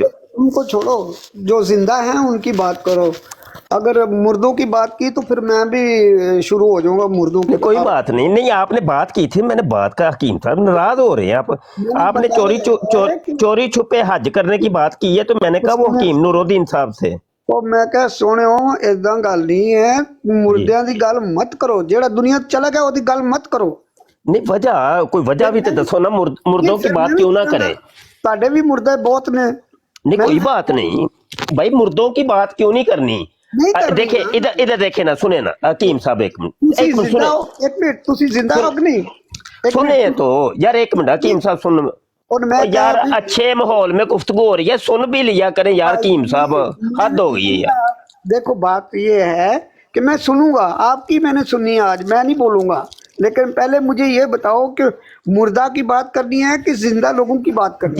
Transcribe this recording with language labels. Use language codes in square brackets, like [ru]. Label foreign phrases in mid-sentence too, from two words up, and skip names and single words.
[ur] ان کو چھوڑو، جو زندہ ہیں ان کی بات کرو. اگر مردوں کی بات کی تو پھر میں بھی شروع ہو جاؤں گا مردوں کی نہیں کوئی بات نہیں آپ نے بات کی تھی میں نے بات کا حکیم صاحب ناراض ہو رہے ہیں میں نے آپ نے بتایا ہے کہ چوری چھپے حج کرنے کی بات کی ہے تو میں نے کہا وہ حکیم نور الدین صاحب تھے [pa] ਉਹ ਮੈਂ ਕਿਹਾ ਸੋਹਣਿਓ ਏਦਾਂ ਗੱਲ ਨਹੀਂ ਹੈ [ur] جی [pa] ਮੁਰਦਿਆਂ ਦੀ ਗੱਲ ਮਤ ਕਰੋ ਜਿਹੜਾ ਦੁਨੀਆ ਤੋਂ ਚਲਾ ਗਿਆ ਉਹਦੀ ਗੱਲ ਮਤ ਕਰੋ [ur] نہیں وجہ کوئی وجہ بھی تو دسو نا مردوں کی بات کیوں نہ کرے [pa] ਤੁਹਾਡੇ ਵੀ ਮੁਰਦੇ ਬਹੁਤ ਨੇ [ur] نہیں میں کوئی بات نہیں بھائی مردوں کی بات کیوں نہیں کرنی [pa] ਨਹੀਂ ਕਰਨੀ [ur] دیکھیں ادھر دیکھیں نا سنیں نا حکیم صاحب ایک [pa] ਤੁਸੀਂ [ur] منٹ [pa] ਜ਼ਿੰਦਾ [ur] سنیں [pa] ਹੋ ਇੱਕ ਮਿੰٹ ਤੁਸੀਂ ਜ਼ਿੰਦਾ ਹੋ ਕਿ ਨਹੀਂ ਇੱਕ [ur] سنیں [pa] ਮਿੰਟ [ur] تو یار ایک منٹ حکیم صاحب سن اور میں یار کہا بھی اچھے ماحول میں گفتگو ہو رہی ہے سن بھی لیا کریں یار حکیم صاحب حد ہو گئی ہے یار دیکھو بات یہ ہے کہ میں سنوں گا آپ کی میں نے سنی ہے آج میں نہیں بولوں گا لیکن پہلے مجھے یہ بتاؤ کہ مردہ کی بات کرنی ہے کہ زندہ لوگوں کی بات کرنی